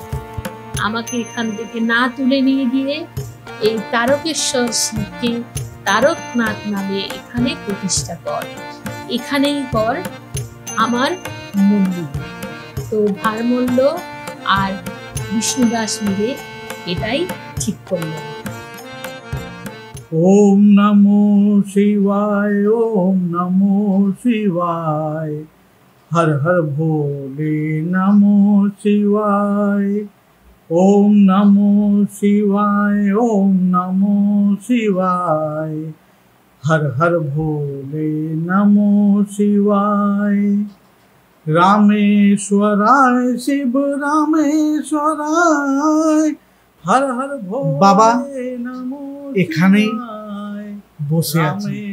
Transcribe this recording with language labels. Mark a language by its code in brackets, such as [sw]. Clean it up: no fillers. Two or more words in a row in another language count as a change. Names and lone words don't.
[bn] আমাকে এখান থেকে না তুলে নিয়ে গিয়ে এই তারকেশ্বর শিবকে তারকনাথ নামে এখানে প্রতিষ্ঠা কর, এখানেই কর আমার মন্দির। তো ভারমল্ল আর বিষ্ণুদাস মিলে এটাই ঠিক করলেন। [sa] ওম নমো শিবায়, ওম নমো শিবায়, হর হর ভোলে নমো শিবায়। ওম নমো শিবায়, ওম নমো শিবায়, হর হর ভোলে নমো শিবায়। রামেশ্বরায় শিব রামেশ্বরায়, হর হর ভোলে বাবা [bn] এখানেই বসে আছে।